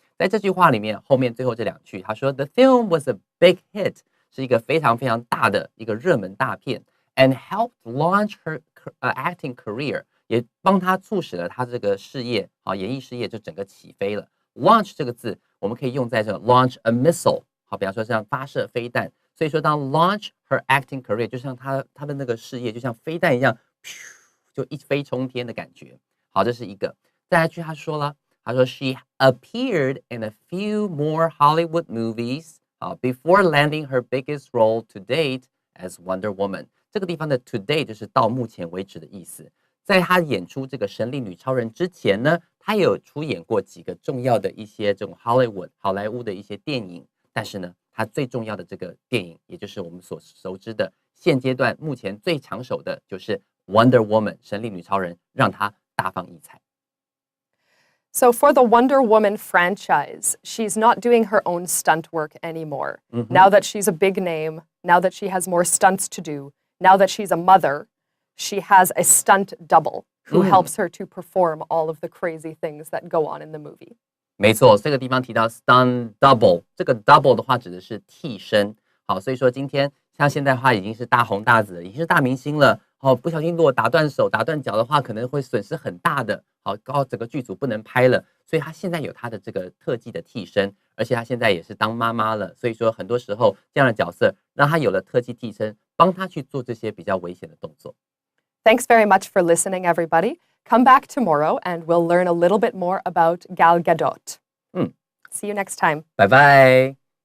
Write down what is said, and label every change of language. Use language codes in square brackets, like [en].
[zh] 在这句话里面，后面最后这两句，他说 [en] The film was a big hit， [zh] 是一个非常非常大的一个热门大片 ， [en] and helped launch her acting career， [zh] 也帮他促使了他这个事业啊，演艺事业就整个起飞了。 Launch 这个字，我们可以用在这个 [en] launch a missile， [zh] 好，比方说像发射飞弹。所以说，当 [en] launch her acting career， [zh] 就像她的那个事业，就像飞弹一样，就一飞冲天的感觉。好，这是一个。再来一句，他说了，他说 [en] she appeared in a few more Hollywood movies， before landing her biggest role to date as Wonder Woman。 [zh] 这个地方的 to date 就是到目前为止的意思。在她演出这个神力女超人之前呢，她有出演过几个重要的一些这种 Hollywood 好莱坞的一些电影，但是呢。它最重要的这个电影，也就是我们所熟知的，现阶段目前最抢手的就是 Wonder Woman 神力女超人，让她大放异彩。 [en] So for the Wonder Woman franchise, she's not doing her own stunt work anymore. Now that she's a big name, now that she has more stunts to do, now that she's a mother, she has a stunt double who helps her to perform all of the crazy things that go on in the movie. [zh] 没错，这个地方提到 stunt double， 这个 double 的话指的是替身。好，所以说今天像现在的话已经是大红大紫了，已经是大明星了。好，不小心如果打断手、打断脚的话，可能会损失很大的。好，整个剧组不能拍了，所以他现在有他的这个特技的替身，而且他现在也是当妈妈了。所以说很多时候这样的角色让他有了特技替身，帮他去做这些比较危险的动作。 [en] Thanks very much for listening, everybody. Come back tomorrow and we'll learn a little bit more about Gal Gadot. See you next time. Bye bye.